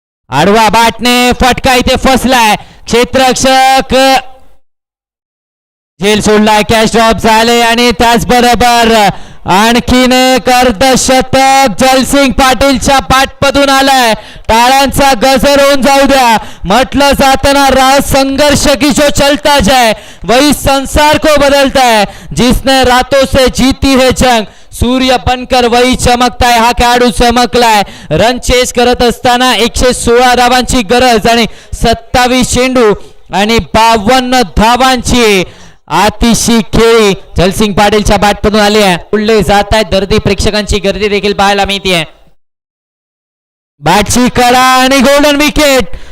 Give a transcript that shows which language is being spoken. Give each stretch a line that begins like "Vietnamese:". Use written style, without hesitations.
Marathi: आडवा बॅटने फटका इथे फसलाय. क्षेत्ररक्षक झेल सोडलाय. कॅश ड्रॉप झाले आणि त्याचबरोबर आणखीन एक अर्धशतक जलसिंग पाटीलच्या पाठमधून आलाय. टाळ्यांचा गजर होऊन जाऊ द्या. म्हटलं जाताना
Hindi: राह संघर्ष की जो चलता जाए वही संसार को बदलता है. जिसने रातों से जीती है जंग सूर्य बनकर वही चमकता है.
Marathi: हा खेळाडू चमकलाय. रन चेस करत असताना 116 धावांची गरज आणि 27 चेंडू आणि 52 धावांची अतिशय खेळी जलसिंग पाटीलच्या बॅटमधून आली आहे. उडले जात आहेत. दर्दी प्रेक्षकांची गर्दी देखील पाहायला मिळते. बॅटची कडा आणि गोल्डन विकेट.